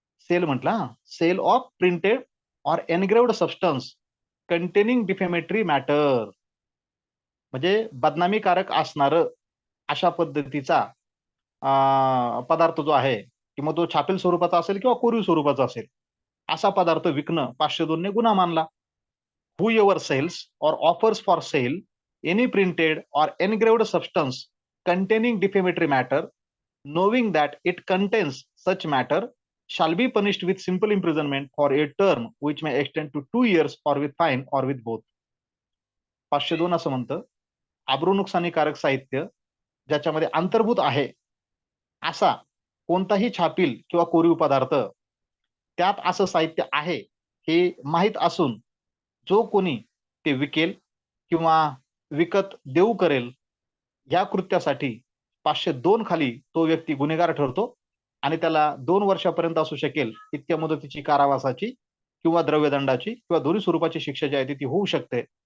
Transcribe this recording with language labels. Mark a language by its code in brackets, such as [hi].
[mr] Sale म्हटला, [en] sale of printed or engraved substance containing defamatory matter, [mr] म्हणजे बदनामीकारक असणार अशा पद्धतीचा पदार्थ जो आहे, किंवा तो छापील स्वरूपाचा असेल किंवा कोरीव स्वरूपाचा असेल, असा पदार्थ विकणं 502 ने गुन्हा मानला. [en] Whoever sells or offers for sale any printed or engraved substance containing defamatory matter, knowing that it contains such matter, shall be punished with simple imprisonment for a term which may extend to 2 years or with fine or with both. [mr] 502 असं म्हणतं, आबरू नुकसानीकारक साहित्य ज्याच्यामध्ये अंतर्भूत आहे असा कोणताही छापील किंवा कोरीव पदार्थ, त्यात असं साहित्य आहे हे माहीत असून जो कोणी ते विकेल किंवा विकत देऊ करेल, या कृत्यासाठी 502 खाली तो व्यक्ती गुन्हेगार ठरतो आणि त्याला 2 वर्षापर्यंत असू शकेल इतक्या मुदतीची कारावासाची किंवा द्रव्यदंडाची किंवा दोन्ही स्वरूपाची शिक्षा जी आहे ती होऊ शकते.